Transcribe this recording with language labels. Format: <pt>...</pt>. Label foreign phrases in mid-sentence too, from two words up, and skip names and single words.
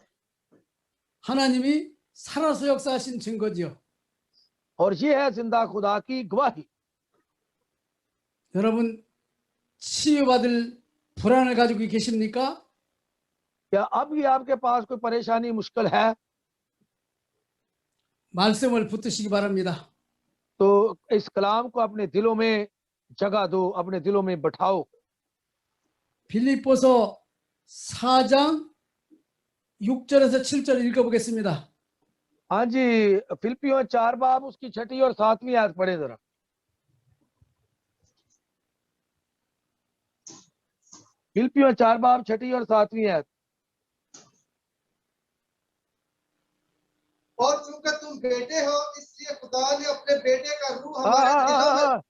<ko>하나님이 살아서 역사하신 증거지요.</ko> <ur>اور یہ ہے زندہ خدا کی گواہی.</ur> <ko>여러분 치유받을 불안을 가지고 계십니까?</ko> <ur>کیا اب بھی آپ کے پاس کوئی پریشانی مشکل ہے?</ur> <ko>말씀을 붙드시기 바랍니다.</ko> <ur>تو اس کلام کو اپنے دلوں میں جگہ دو، اپنے دلوں میں بٹھاؤ.</ur> <ko>빌립보서 4장 6절에서 7절 읽어보겠습니다.</ko> <ur>ہاں جی، فلپیوں 4 باب اس کی چھٹی اور ساتویں آیت پڑھے ذرا. فلپیوں 4 باب چھٹی اور ساتویں آیت. اور چونکہ تم بیٹے ہو اس لیے خدا نے اپنے بیٹے کا روح ہمارے دلوں میں.</ur>